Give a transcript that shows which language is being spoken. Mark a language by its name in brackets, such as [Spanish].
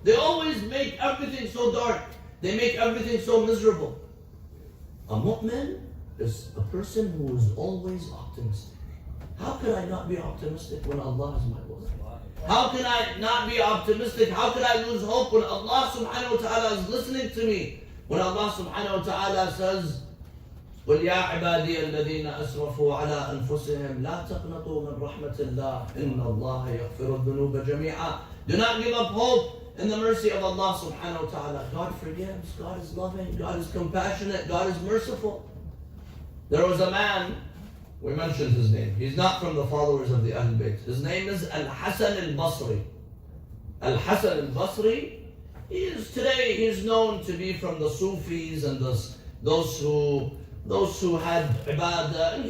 [English] They always make everything so dark. They make everything so miserable. A mu'min is a person who is always optimistic. How can I not be optimistic when Allah is my Lord? How can I not be optimistic? How can I lose hope when Allah subhanahu wa ta'ala is listening to me? When Allah subhanahu wa ta'ala says, [Arabic] قل يا عبادي الذين أسرفوا على أنفسهم لا تقنطوا من رحمة الله إن الله يغفر الذنوب جميعا. [English] Do not give up hope in the mercy of Allah subhanahu wa ta'ala. God forgives, God is loving, God is compassionate, God is merciful. There was a man, we mentioned his name. He's not from the followers of the Ahlul Bayt. His name is Hasan al-Basri. Hasan al-Basri, today he's known to be from the Sufis and those who had ibadah.